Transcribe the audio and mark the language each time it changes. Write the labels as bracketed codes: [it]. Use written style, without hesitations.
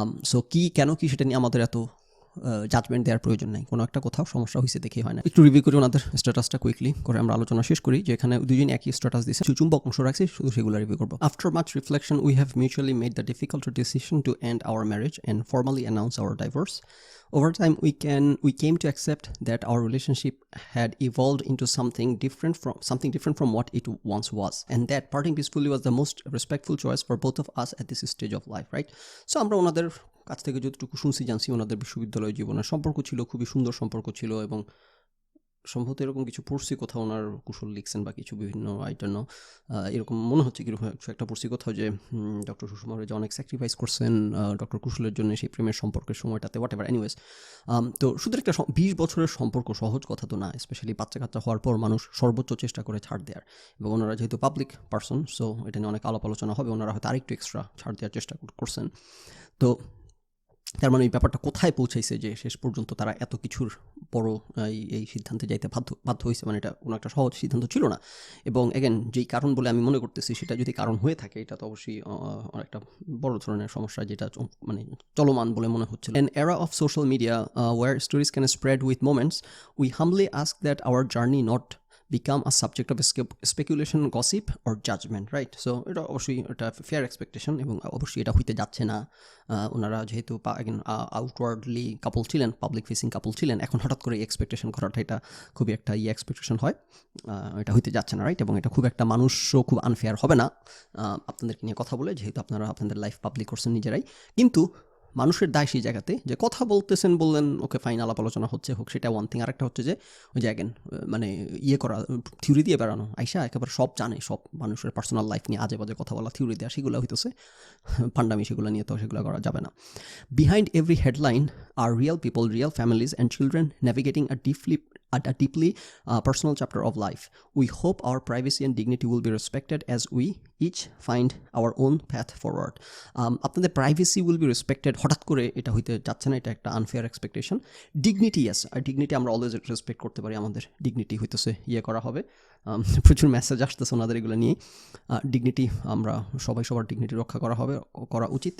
[bn] So কেন সেটা নিয়ে আমাদের এত জাজমেন্ট দেওয়ার প্রয়োজন নেই। কোনো একটা কোথাও সমস্যা হয়েছে দেখেই হয় না। একটু রিভিউ করি ওনাদের স্ট্যাটাসটা কুইকলি, করে আমরা আলোচনা শেষ করি। যে এখানে দুজন একই স্ট্যাটাস দিয়েছে, চুম্বক অংশ রাখছি, শুধু সেগুলো রিভিউ করবো। [en] After much reflection we have mutually made the difficult decision to end our marriage and formally announce our divorce. Over time, we came to accept that our relationship had evolved into something different from what it once was, and that parting peacefully was the most respectful choice for both of us at this stage of life, right? [bn] So আমরা ওনাদের কাছ থেকে যতটুকু শুনছি জানছি, ওনাদের বিশ্ববিদ্যালয় জীবনের সম্পর্ক ছিল, খুবই সুন্দর সম্পর্ক ছিল, এবং সম্ভবত এরকম কিছু পড়ছি কোথাও, ওনার কুশল লিখছেন বা কিছু বিভিন্ন আইটানো এরকম মনে হচ্ছে কিছু একটা পড়ছি কোথাও যে ডক্টর সুষমা যে অনেক স্যাক্রিফাইস করছেন ডক্টর কুশলের জন্য সেই প্রেমের সম্পর্কের সময়টাতে, হোয়াট এভার। এনিওয়েজ, তো শুধু একটা 20 বছরের সম্পর্ক সহজ কথা তো না, স্পেশালি বাচ্চা কাচ্চা হওয়ার পর মানুষ সর্বোচ্চ চেষ্টা করে ছাড় দেওয়ার, এবং ওনারা যেহেতু পাবলিক পার্সন, সো এটা নিয়ে অনেক আলাপ আলোচনা হবে, ওনারা হয়তো আরেকটু এক্সট্রা ছাড় দেওয়ার চেষ্টা করছেন। তো তার মানে এই ব্যাপারটা কোথায় পৌঁছাইছে যে শেষ পর্যন্ত তারা এত কিছুর বড় এই সিদ্ধান্তে যাইতে বাধ্য হয়েছে, মানে এটা কোনো একটা সহজ সিদ্ধান্ত ছিল না। এবং এগেন, যেই কারণ বলে আমি মনে করতেছি, সেটা যদি কারণ হয়ে থাকে, এটা তো অবশ্যই একটা বড় ধরনের সমস্যা, যেটা মানে চলমান বলে মনে হচ্ছে। [en] An era of social media where stories can spread with moments, we humbly ask that our journey not become a subject of speculation, gossip or judgment, right? [bn] So এটা অবশ্যই একটা ফেয়ার এক্সপেকটেশন, এবং অবশ্যই এটা হইতে যাচ্ছে না। ওনারা যেহেতু আউটওয়ার্ডলি কাপল ছিলেন, পাবলিক ফেসিং কাপল ছিলেন, এখন হঠাৎ করে এক্সপেকটেশন করাটা এটা খুবই একটা এক্সপেকটেশন হয়, এটা হইতে যাচ্ছে না, রাইট? এবং এটা খুব একটা মানুষও খুব আনফেয়ার হবে না আপনাদেরকে নিয়ে কথা বলে, যেহেতু আপনারা আপনাদের লাইফ পাবলিক করছেন নিজেরাই। কিন্তু মানুষের দায় সেই জায়গাতে যে কথা বলতেছেন, বললেন ওকে ফাইন, আলাপ আলোচনা হচ্ছে, হোক, সেটা ওয়ান থিং। আরেকটা হচ্ছে যে ওই যে অ্যাগেন মানে করা, থিওরি দিয়ে বেড়ানো, আইসা একেবারে সব জানে, সব মানুষের পার্সোনাল লাইফ নিয়ে আজে বাজে কথা বলা, থিওরি দেওয়া, সেগুলো হইতেছে পান্ডামি, সেগুলো নিয়ে তো সেগুলো করা যাবে না। [en] Behind every headline are real people, real families and children navigating a deeply personal chapter of life. We hope our privacy and dignity will be respected as we each find our own path forward. [bn] আপনাদের [en] privacy will be respected, [bn] হঠাৎ করে এটা হইতে যাচ্ছে না, এটা একটা unfair expectation. Dignity, yes, আর dignity আমরা অলওয়েজ রেসপেক্ট করতে পারি, আমাদের ডিগনিটি হইতেছে করা হবে। প্রচুর মেসেজ আসতেছে ওনাদের এগুলো নিয়ে। ডিগনিটি, আমরা সবাই সবার ডিগনিটি রক্ষা করা উচিত।